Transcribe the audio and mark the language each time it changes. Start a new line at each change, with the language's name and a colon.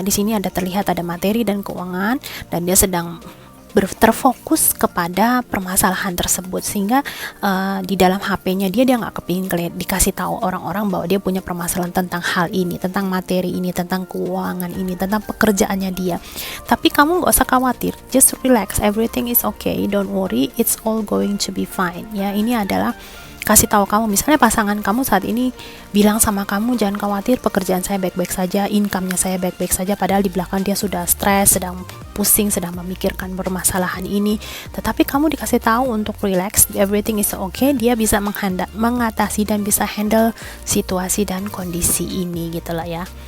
Indonesian: Di sini terlihat ada materi dan keuangan, dan dia sedang terfokus kepada permasalahan tersebut, sehingga di dalam HP-nya dia nggak kepingin dikasih tahu orang-orang bahwa dia punya permasalahan tentang hal ini, tentang materi ini, tentang keuangan ini, tentang pekerjaannya dia. Tapi kamu nggak usah khawatir,
English: just relax, everything is okay, don't worry, it's all going to be fine ya.
Indonesian: Ini adalah kasih tahu kamu, misalnya pasangan kamu saat ini bilang sama kamu, jangan khawatir, pekerjaan saya baik-baik saja, income-nya saya baik-baik saja, padahal di belakang dia sudah stres, sedang pusing, sedang memikirkan permasalahan ini. Tetapi kamu dikasih tahu untuk
English: relax, everything is okay,
Indonesian: dia bisa mengatasi dan bisa handle situasi dan kondisi ini gitu lah ya.